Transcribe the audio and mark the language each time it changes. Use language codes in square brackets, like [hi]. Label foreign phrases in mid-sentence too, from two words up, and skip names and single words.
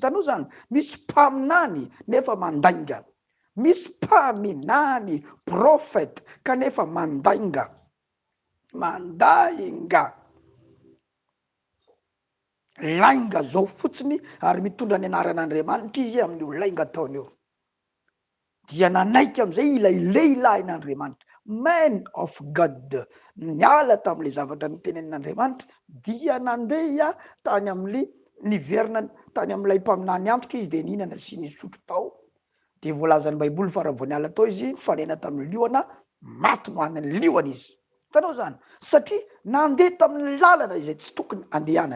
[mg] Hitanao zany, misy mpaminany nefa mandainga, misy mpaminany profeta kanefa mandainga. Lainga zao fotsiny ary mitondra ny anaran'Andriamanitra izy amin'io lainga ataony io. Dia nanaiky am'izay ilay lehilahin'Andriamanitra, [en] man of God, [mg] niala tam'le zavatra nitenen'Andriamanitra dia nandeha tany amin'ny niverina tany amin'ilay mpaminany antoka izy de nihinana sy nisotro tao. De voalazan'ny baiboly fa raha vao niala tao izy fanena tamin'ny liona, maty no an'ny liona izy. Hitanao zany, satria nandeha tamin'ny lalana izay tsy tokony andehanany.